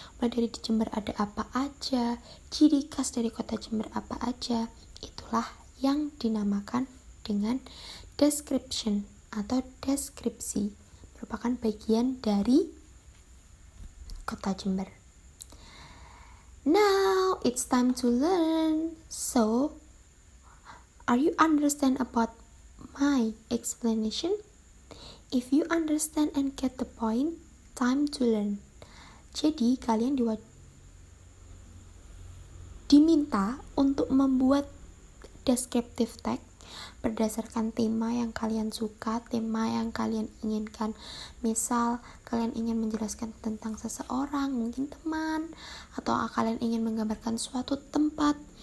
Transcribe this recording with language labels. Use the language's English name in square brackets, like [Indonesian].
[Indonesian] Mulai dari di Jember ada apa aja, ciri khas dari kota Jember apa aja. Itulah yang dinamakan dengan description atau deskripsi, merupakan bagian dari kota Jember. [English] Now it's time to learn. So, are you understand about my explanation? If you understand and get the point, time to learn. [Indonesian] Jadi kalian diminta untuk membuat descriptive text berdasarkan tema yang kalian suka, tema yang kalian inginkan. Misal, kalian ingin menjelaskan tentang seseorang, mungkin teman, atau kalian ingin menggambarkan suatu tempat.